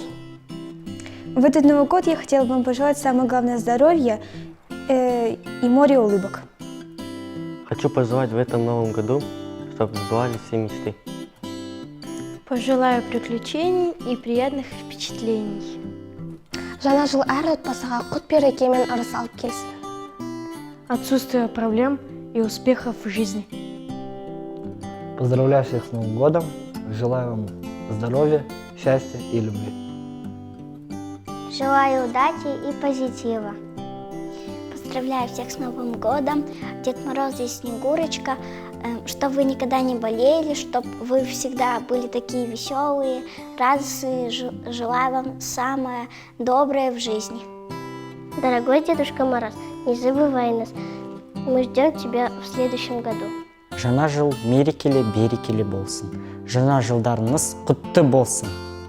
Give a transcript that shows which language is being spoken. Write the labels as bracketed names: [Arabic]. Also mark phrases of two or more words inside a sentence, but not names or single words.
[Russian] В этот Новый год я хотела бы вам пожелать самое главное здоровья и море улыбок. Хочу пожелать в этом новом году, чтобы сбывались все мечты. Пожелаю приключений и приятных впечатлений. [Kazakh] Жаңа жыл әр отбасыға құт берекемен ырыс алып келсін. [Russian] Отсутствие проблем и успехов в жизни. Поздравляю всех с Новым годом. Желаю вам здоровья, счастья и любви. Желаю удачи и позитива. Поздравляю всех с Новым годом, Дед Мороз и Снегурочка, чтобы вы никогда не болели, чтобы вы всегда были такие веселые, радостные. Желаю вам самое доброе в жизни. Дорогой Дедушка Мороз, не забывай нас. Мы ждем тебя в следующем году. [Kazakh] Жаңа жыл мерекелі берекелі болсын. Жаңа жылдарыңыз құтты болсын.